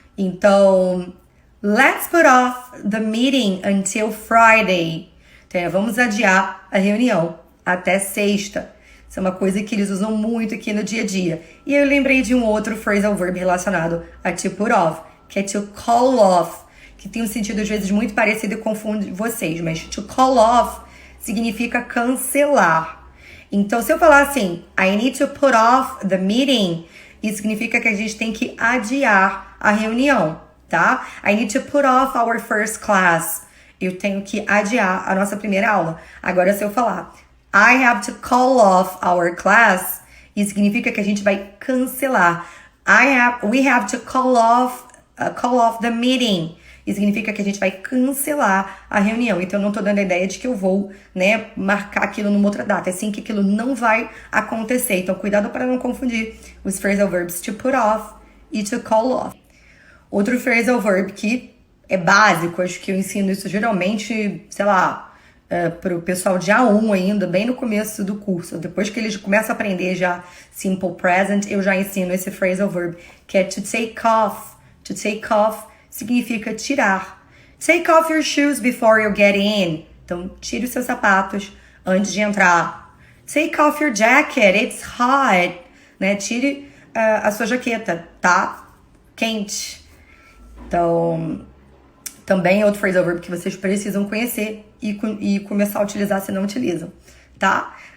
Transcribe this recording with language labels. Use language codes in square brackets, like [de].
[en] Então, let's put off the meeting until Friday. [pt] Então, vamos adiar a reunião até sexta. Isso é uma coisa que eles usam muito aqui no dia a dia. E eu lembrei de um outro phrasal verb relacionado a to put off, que é to call off, que tem um sentido às vezes muito parecido e confunde vocês, mas to call off significa cancelar. Então, se eu falar assim, [en] I need to put off the meeting, [pt] isso significa que a gente tem que adiar a reunião, tá? [en] I need to put off our first class. [pt] Eu tenho que adiar a nossa primeira aula. Agora, se eu falar [en] I have to call off our class, [pt] isso significa que a gente vai cancelar. [en] We have to call off the meeting. [pt] e significa que a gente vai cancelar a reunião. Então, eu não tô dando a ideia de que eu vou, né, marcar aquilo numa outra data. É sim que aquilo não vai acontecer. Então, cuidado para não confundir os phrasal verbs to put off e to call off. Outro phrasal verb que é básico, acho que eu ensino isso geralmente, sei lá, para o pessoal de A1 ainda, bem no começo do curso. Depois que eles começam a aprender já simple present, eu já ensino esse phrasal verb, que é to take off. To take off significa tirar. [en] Take off your shoes before you get in. [pt] Então, tire os seus sapatos antes de entrar. [en] Take off your jacket, it's hot. [pt] Né? Tire a sua jaqueta, tá quente. Então, também é outro phrasal verb que vocês precisam conhecer e começar a utilizar se não utilizam, tá?